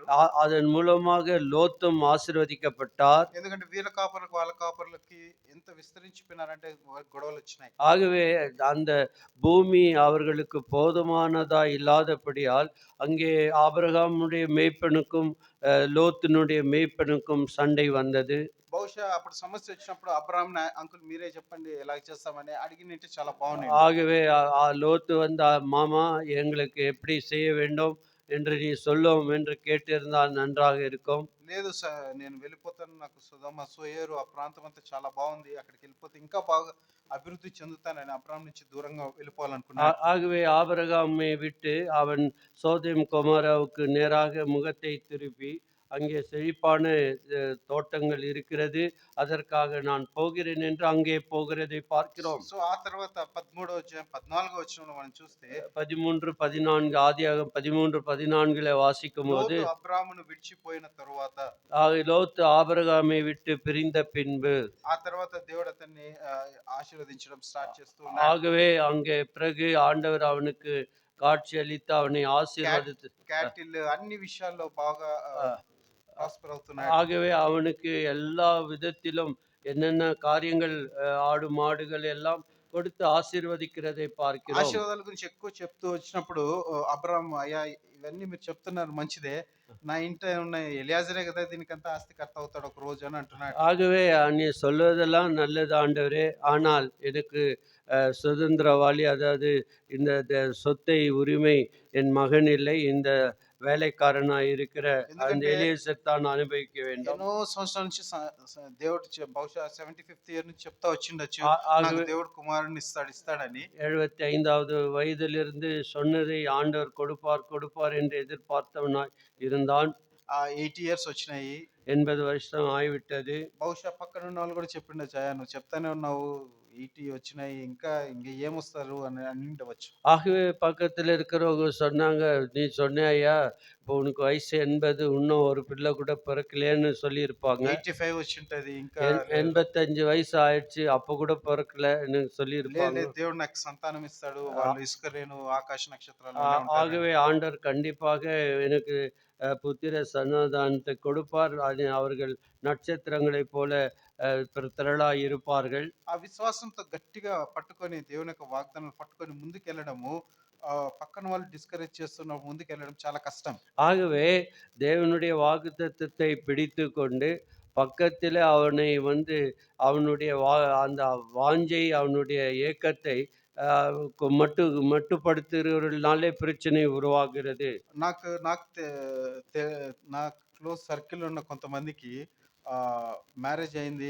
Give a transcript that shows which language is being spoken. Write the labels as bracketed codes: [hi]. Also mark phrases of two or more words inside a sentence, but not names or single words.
[ta] அதன் மூலமாக லோத்தும் ஆசீர்வதிக்கப்பட்டார். [te] ఎందుకంటే వీళ్ళ కాపర్లకు వాళ్ళ కాపర్లకి ఎంత విస్తరించిపోయినారంటే గొడవలు వచ్చినాయి. [ta] ஆகவே அந்த பூமி அவர்களுக்கு போதுமானதா இல்லாதபடியால் அங்கே ஆபிரகாமுடைய மேய்ப்பனுக்கும் லோத்தினுடைய மேய்ப்பனுக்கும் சண்டை வந்தது. [te] బహుశా అప్పుడు సమస్య వచ్చినప్పుడు అబ్రాహాం అంకుల్ మీరే చెప్పండి ఎలా చేస్తామని అడిగినట్టు చాలా బాగున్నాయి. [ta] ஆகவே லோத்து வந்து மாமா எங்களுக்கு எப்படி செய்ய வேண்டும் என்று நீ சொல்லும் என்று கேட்டிருந்தால் நன்றாக இருக்கும். [te] లేదు సార్ నేను వెళ్ళిపోతాను, నాకు సుధమ సోయేరు ఆ ప్రాంతం అంతా చాలా బాగుంది, అక్కడికి వెళ్ళిపోతే ఇంకా బాగా అభివృద్ధి చెందుతానని అబ్రాహాం నుంచి దూరంగా వెళ్ళిపోవాలనుకున్నాడు. [ta] ஆகவே ஆபிரகாமை விட்டு அவன் சோதோம் கொமோராவுக்கு நேராக முகத்தை திருப்பி அங்கே செழிப்பான தோட்டங்கள் இருக்கிறது, அதற்காக நான் போகிறேன் என்று அங்கே போகிறதை பார்க்கிறோம். [te] సో ఆ తర్వాత 13వ అధ్యాయం 14వ వచనంలో మనం చూస్తే [ta] 13, 14 ஆதியாகமம் 13, 14 வாசிக்கும் போது [te] లోతు అబ్రాహామును విడిచిపోయిన తరువాత [ta] லோத்து ஆபிரகாமை விட்டு பிரிந்த பின்பு [te] ఆ తర్వాత దేవుడు అతన్ని ఆశీర్వదించడం స్టార్ట్ చేస్తూ ఉన్నాడు. [ta] ஆகவே அங்கே பிறகு ஆண்டவர் அவனுக்கு காட்சி அளித்து அவனை ஆசீர்வதித்து [te] క్యాటిల్ అన్ని విషయాల్లో బాగా ప్రాస్పర్ అవుతున్నాడు. [ta] ஆகவே அவனுக்கு எல்லா விதத்திலும் என்னென்ன காரியங்கள் ஆடு மாடுகள் எல்லாம் கொடுத்து ஆசீர்வதிக்கிறதை பார்க்கிறோம். [te] ఆశీర్వాదాల గురించి ఎక్కువ చెప్తూ వచ్చినప్పుడు అబ్రాహాం అయ్యా ఇవన్నీ మీరు చెప్తున్నారు మంచిదే, నా ఇంట ఉన్న ఎలియాజరే కదా దీనికంతా ఆస్తికర్త అవుతాడు ఒక రోజు అని అంటున్నాడు. [ta] ஆகவே நீ சொல்வதெல்லாம் நல்லது ஆண்டவரே, ஆனால் எனக்கு சுதந்திரவாளி, அதாவது இந்த சொத்தை உரிமை என் மகன் இல்லை, இந்த வேலைக்காரனாய் இருக்கிற அந்த [te] ఎందుకంటే [ta] எலியேசர் தான் அனுபவிக்க வேண்டும். [te] ఎన్నో సంవత్సరాల నుంచి దేవుడు బహుశా 75th ఇయర్ నుంచి చెప్తా వచ్చిండొచ్చు, నాకు [ta] ஆகவே [te] దేవుడు కుమారుని ఇస్తాడని. [ta] 75வது வயதிலிருந்து சொன்னதை ஆண்டவர் கொடுப்பார் என்று எதிர்பார்த்தவனாய் இருந்தான். [te] 80 years వచ్చినాయి. [ta] 80 வருஷம் ஆகிவிட்டது. [te] బహుశా పక్కన ఉన్న వాళ్ళు కూడా చెప్పిండొచ్చు, నువ్వు చెప్తానే ఉన్నావు 80 వచ్చినాయి, ఇంకా ఏమొస్తారు అని అనిండవచ్చు. [ta] ஆகவே பக்கத்தில் இருக்கிறவங்க சொன்னாங்க, நீ சொன்ன ஐயா இப்போ உனக்கு வயசு 80 இன்னும் ஒரு பிள்ளை கூட பிறக்கலையேன்னு சொல்லியிருப்பாங்க. [te] 85 వచ్చుంటది. ఇంకా లేదు. [ta] 85 வயசு ஆயிடுச்சு, அப்ப கூட பொறக்கலன்னு [te] లేదు [ta] சொல்லியிருப்பாங்க. [te] లేదు దేవుడు నాకు సంతానం ఇస్తాడు. ஆ వాళ్ళు ఇసుక రేణువు, ఆకాశ నక్షత్రాల ஆ వలె [ta] ஆகவே [te] ఉంటారని. [ta] ஆண்டவர் கண்டிப்பாக எனக்கு புத்திர சமாதானத்தை கொடுப்பார். அது அவர்கள் நட்சத்திரங்களைப் போல திரளாய் இருப்பார்கள். [te] ఆ విశ్వాసంతో గట్టిగా పట్టుకొని దేవుని యొక్క వాగ్దానాలు పట్టుకొని ముందుకెళ్ళడము పక్కన వాళ్ళు డిస్కరేజ్ చేస్తున్నప్పుడు ముందుకెళ్ళడం చాలా కష్టం. [ta] ஆகவே தேவனுடைய வாக்குத்தத்தத்தை பிடித்துக்கொண்டு, பக்கத்திலே அவனை அவனுடைய அந்த வாஞ்சை, அவனுடைய ஏக்கத்தை அ மட்டுப்படுத்துகிறவர்கள்னாலே பிரச்சனை உருவாகிறது. [te] నాకు నాకు తె తె నా [en] close circle [te] ఉన్న కొంతమందికి మ్యారేజ్ అయింది.